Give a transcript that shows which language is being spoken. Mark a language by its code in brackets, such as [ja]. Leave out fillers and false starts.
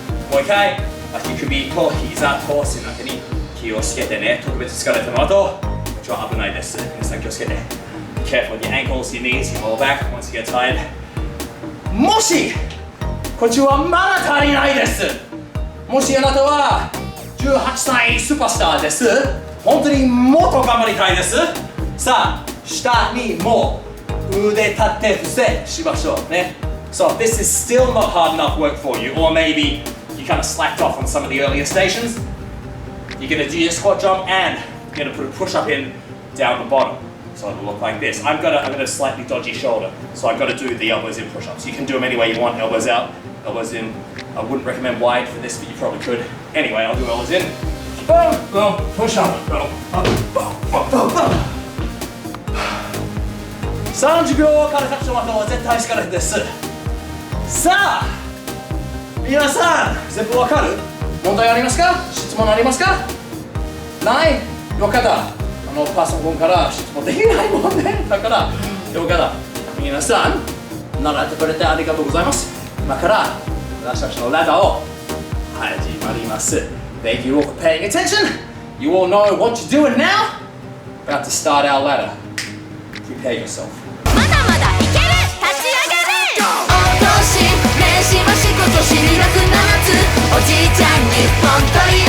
[ja] もう一回、足首と膝と背中に気をつけてね。特別疲れたの後、こっちは危ないです。皆さん気をつけて。 Careful with your ankles, your knees, your lower back once you get tired. もし、こっちはまだ足りないです。もしあなたは18歳スーパースターです。本当にもっと頑張りたいです。さあ、下にも腕立て伏せしましょうね。 [en] So if this is still not hard enough work for you, or maybe you kind of slacked off on some of the earlier stations, you're going to do your squat jump and you're going to put a push up in down the bottom. So it'll look like this. I've got a slightly dodgy shoulder, so I've got to do the elbows in push ups. You can do them any way you want, elbows out, elbows in. I wouldn't recommend wide for this, but you probably could. Anyway, I'll do elbows in. Boom, boom, push up, boom, boom, boom, boom, boom. [ja] 30秒から100の後は絶対疲れです。さあ、皆さん、全部わかる？問題ありますか？質問ありますか？ない？よかった。パソコンから質問できないもんね。だから、よかった。皆さん、習ってくれてありがとうございます。今から私たちのラダーを始まります。 [en] Thank you all for paying attention. You all know what you're doing now. About to start our ladder. Prepare yourself. まだまだいける、立ち上げる。お通し、名刺は仕事しに楽な夏。おじいちゃんに本当